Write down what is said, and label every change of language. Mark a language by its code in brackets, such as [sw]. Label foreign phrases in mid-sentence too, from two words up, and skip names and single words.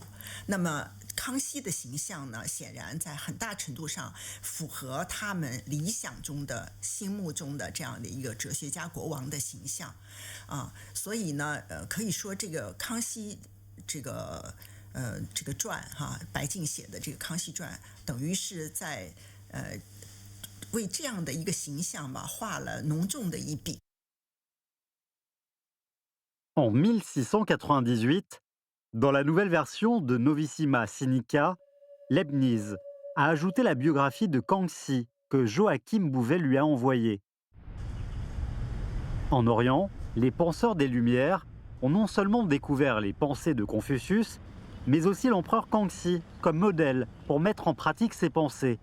[zh] 那么康熙的形象呢，显然在很大程度上符合他们理想中的、心目中的这样的一个哲学家国王的形象所以呢，可以说这个康熙这个传白敬写的这个《康熙传》，等于是在为这样的一个形象吧画了浓重的一笔。 [fr] En 1698, dans la nouvelle version de Novissima Sinica, Leibniz a ajouté la biographie de Kangxi que Joachim Bouvet lui a envoyée. En Orient, les penseurs des Lumières ont non seulement découvert les pensées de Confucius, mais aussi l'empereur Kangxi comme modèle pour mettre en pratique ses pensées.